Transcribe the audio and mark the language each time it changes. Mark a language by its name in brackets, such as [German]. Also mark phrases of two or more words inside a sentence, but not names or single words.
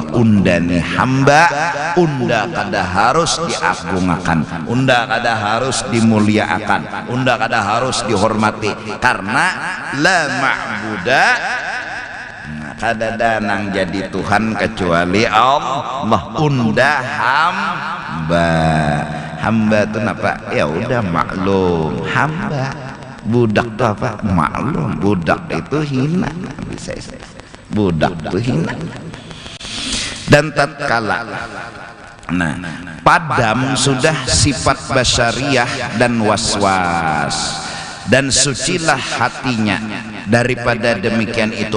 [Banjar] Undani hamba, unda kada harus diagungakan, unda kada harus dimuliakan, unda kada harus dihormati, karena [Arabic] لا معبود, [Banjar] kadada nang jadi Tuhan kecuali Allah. Unda hamba itu apa? [Indonesian] Ya udah maklum, hamba. Budak itu apa? Maklum, budak itu hina. Bisa budak itu hina. Dan tatkala padam sudah sifat basyariah dan waswas, dan sucilah hatinya daripada demikian itu.